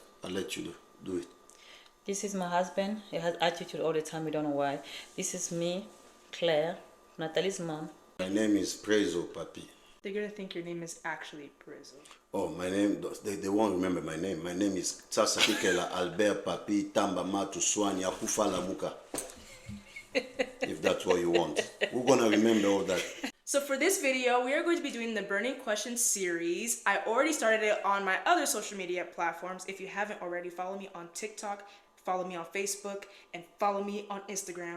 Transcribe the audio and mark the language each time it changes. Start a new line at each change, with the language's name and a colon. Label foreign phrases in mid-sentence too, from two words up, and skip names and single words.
English: I'll let you do it. This is my husband. He has attitude all the time. We don't know why. This is me, Claire, Natalie's mom. My name is Prezo Papi. They're gonna think your name is actually Prizzo. Oh, my name, they won't remember my name. My name is Tsasa Kikela Albert Papi Tamba Matu Swani Akufa Lamuka. If that's what you want. We're gonna remember all that. So for this video, we are going to be doing the Burning Questions series. I already started it on my other social media platforms. If you haven't already, follow me on TikTok, follow me on Facebook, and follow me on Instagram.